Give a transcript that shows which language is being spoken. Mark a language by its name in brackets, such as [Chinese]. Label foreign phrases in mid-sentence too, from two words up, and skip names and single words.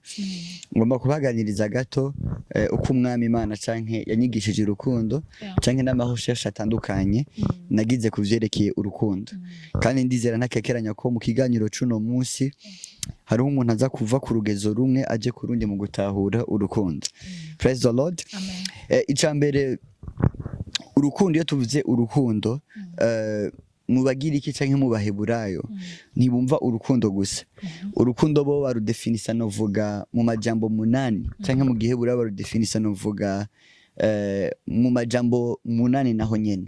[Rundi] Ngomba kubaganiriza gato uko umwami Imana canke yanyigishije urukundo canke n'amahoshesha atandukanye nagize kuvyerekeye urukundo, kandi ndizera ntakekeranya ko mu kiganiro cuno munsi hariho umuntu aza kuva ku rugezo rumwe aje ku rundi mu gutahura urukundo. [English] Praise the Lord. [Rundi] Icambere urukundo, iyo tuvuze urukundo mu bagiriki canke mu baheburayo ntibumva urukundo gusa. Urukundo bo barudefinisa novuga mu majambo 8 canke mu giheburayo barudefinisa novuga mu majambo 8 naho nyene.